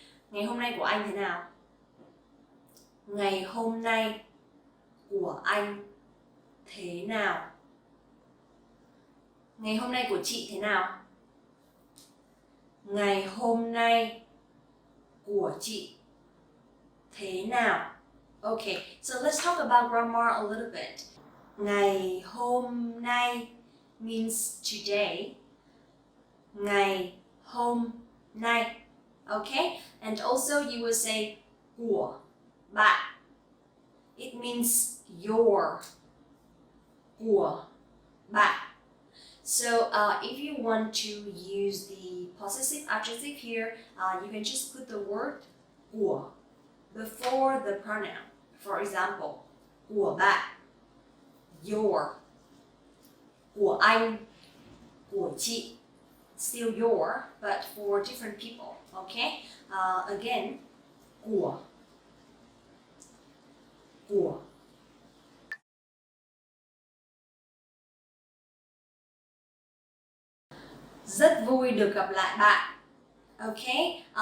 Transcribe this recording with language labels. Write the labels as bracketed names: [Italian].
[Vietnamese] Ngày hôm nay của anh thế nào? Ngày hôm nay của anh thế nào? Ngày hôm nay của chị thế nào? Ngày hôm nay của chị thế nào? [English] Okay, so let's talk about grammar a little bit. [Vietnamese] Ngày hôm nay [English] means today. [Vietnamese] Ngày hôm nay. Okay? [English] And also you will say [Vietnamese] của bạn. [English] It means your. [Vietnamese] Của bạn. [English] So if you want to use the possessive adjective here, you can just put the word của before the pronoun. For example, [Vietnamese] của bạn, your, của anh, của chị. [English] Still your, but for different people. Okay? Again, của. [Vietnamese] Rất vui được gặp lại bạn. Okay?